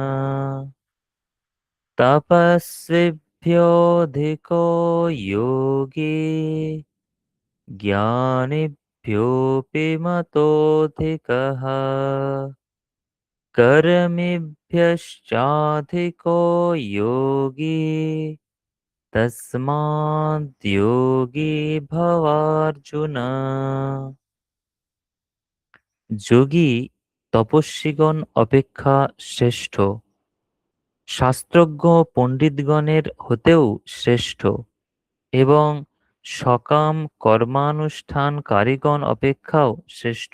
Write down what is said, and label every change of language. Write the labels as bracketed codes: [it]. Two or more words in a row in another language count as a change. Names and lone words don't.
[sa] तपस्विभ्योऽधिको योगी ज्ञानिभ्योऽपि मतोऽधिकः कर्मिभ्यश्चाधिको योगी तस्माद् योगी भवार्जुन। [bn] যোগী তপস্বীগণ অপেক্ষা শ্রেষ্ঠ, শাস্ত্রজ্ঞ পণ্ডিতগণের হতেও শ্রেষ্ঠ এবং সকাম কর্মানুষ্ঠানকারীগণ অপেক্ষাও শ্রেষ্ঠ।